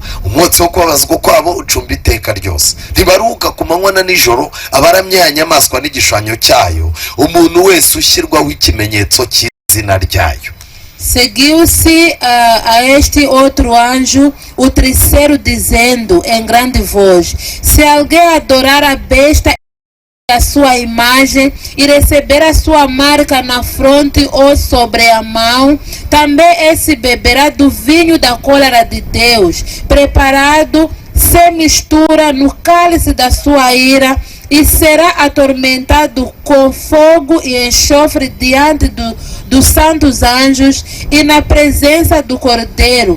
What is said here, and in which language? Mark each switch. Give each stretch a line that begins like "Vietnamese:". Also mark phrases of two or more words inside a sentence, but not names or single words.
Kinyarwanda: Umwotsi wo kubabazwa kwabo ucumba iteka ryose, ntibaruhuka ku manywa na nijoro abaramya ya nyamaswa n'igishushanyo cyayo, umuntu wese ushyirwaho ikimenyetso cy'izina ryayo.
Portuguese: Seguiu-se a este outro anjo, o terceiro, dizendo em grande voz: se alguém adorar a besta e a sua imagem e receber a sua marca na fronte ou sobre a mão, também esse beberá do vinho da cólera de Deus, preparado sem mistura no cálice da sua ira, e será atormentado com fogo e enxofre diante dos santos anjos e na presença do Cordeiro.